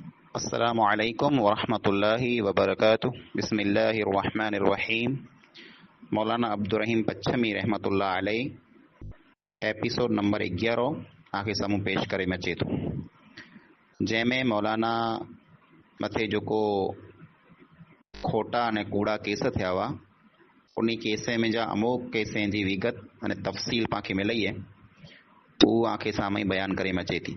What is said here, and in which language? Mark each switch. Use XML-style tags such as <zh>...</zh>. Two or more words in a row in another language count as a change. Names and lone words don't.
<ar>السلام عليكم ورحمة الله وبركاته۔ بسم الله الرحمن الرحيم.</ar> <kfr>मौलाना अब्दुर्रहीम पच्छमी</kfr> <ar>رحمة الله عليه</ar> <en>episode number</en> <kfr>11 आखे साम्हूं पेश करे में अचे थो, जंहिंमें मौलाना मथे जेको खोटा अने कूड़ा केस थिया हुआ उन केस में जा अमोक केसनि जी विगत अने तफ़सील पांखे मिलई है, उहो आखे साम्हूं बयान करे में अचे थी।</kfr>